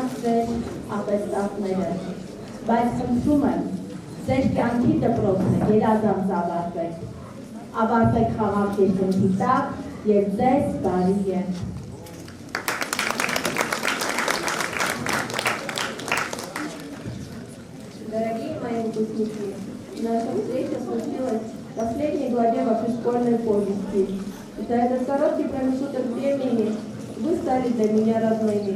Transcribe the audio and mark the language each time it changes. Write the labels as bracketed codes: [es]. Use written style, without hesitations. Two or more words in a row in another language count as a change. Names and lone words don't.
[hy] ձեր ատեստատները, բայց խնդրում եմ, ձեր կյանքի դպրոցը երազանց ավարտեք խաղաղ երկնքի տակ և ձեզ բարի եղեք։ [ru] Дорогие мои выпускники, наша встреча случилась в последней главе вашей школьной повести. За этот короткий промежуток времени вы стали для меня родными.